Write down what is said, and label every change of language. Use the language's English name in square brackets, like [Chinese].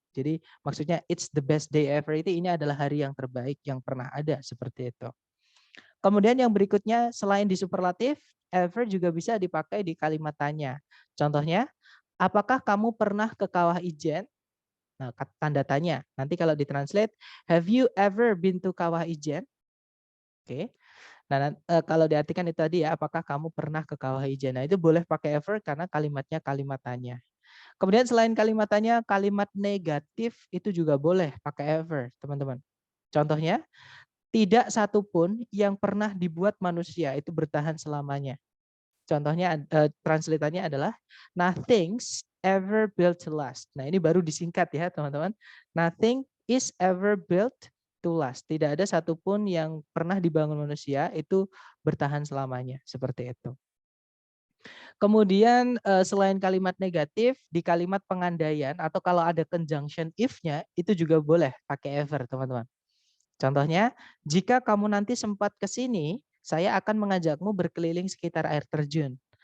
[Indonesian] Jadi maksudnya [English] it's the best day ever [Indonesian] itu ini adalah hari yang terbaik yang pernah ada seperti itu. Kemudian yang berikutnya selain di superlatif, ever juga bisa dipakai di kalimat tanya. Contohnya, apakah kamu pernah ke Kawah Ijen? Nah, tanda tanya. Nanti kalau ditranslate, [English] have you ever been to Kawah Ijen? Oke. [Indonesian] Nah, kalau diartikan itu tadi ya, apakah kamu pernah ke Kawah Ijen? Nah, itu boleh pakai ever karena kalimatnya kalimat tanya. Kemudian selain kalimat tanya, kalimat negatif itu juga boleh pakai ever, teman-teman. Contohnya, tidak satupun yang pernah dibuat manusia itu bertahan selamanya. Contohnya, translatannya adalah [English] nothing's ever built to last. [Indonesian] Nah, ini baru disingkat ya, teman-teman. [English] Nothing is ever built to last. [Indonesian] Tidak ada satupun yang pernah dibangun manusia itu bertahan selamanya. Seperti itu. Kemudian selain kalimat negatif, di kalimat pengandaian atau kalau ada conjunction if-nya, itu juga boleh pakai ever, teman-teman. Contohnya, jika kamu nanti sempat ke sini, saya akan mengajakmu berkeliling sekitar air terjun.